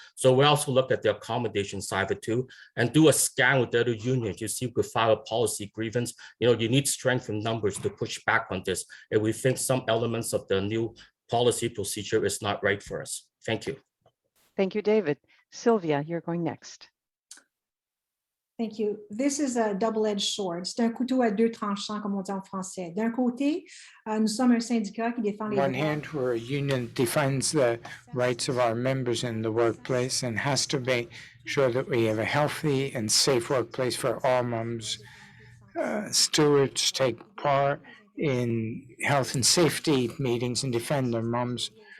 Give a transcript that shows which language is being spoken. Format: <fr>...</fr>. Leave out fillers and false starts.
<en>So we also look at the accommodation side of it too, and do a scan with the other unions to see if we could file a policy grievance. You need strength in numbers to push back on this. And we think some elements of the new policy procedure is not right for us. Thank you. Thank you, David. Sylvia, you're going next. Thank you. This is a double-edged sword.</en> <fr>C'est un couteau à deux tranchants, comme on dit en français. D'un côté, nous sommes un syndicat qui défend les droits.</fr> <en>On one hand, we're a union defends the rights of our members in the workplace and has to make sure that we have a healthy and safe workplace for all members. stewards take part in health and safety meetings and defend their moms.</en>